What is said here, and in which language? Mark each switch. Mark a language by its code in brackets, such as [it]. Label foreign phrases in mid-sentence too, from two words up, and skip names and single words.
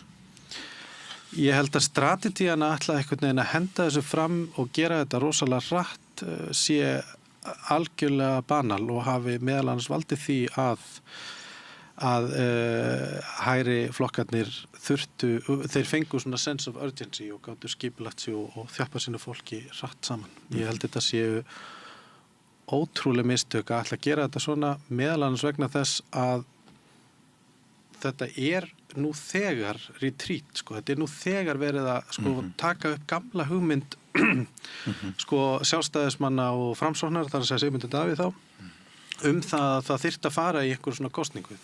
[is] Ég held að strategíana ætla einhvern veginn að henda þessu fram og gera þetta rosalega hratt sé algjörlega banal og hafi meðal annars valdið því að hægri flokkarnir þeir fengu svona [en] sense of urgency [is] og gátu skipulagt sig og þjappa sínu fólki hratt saman. Ég held þetta séu ótrúlega mistök að ætla að gera þetta svona meðal annars vegna þess að þetta nú þegar retreat, sko, þetta nú þegar verið að sko, taka upp gamla hugmynd sko, sjálfstæðismanna og framsóknar, þar að segja Sigmundur Davíð þá, það að það þyrfti að fara í einhver svona kosningu.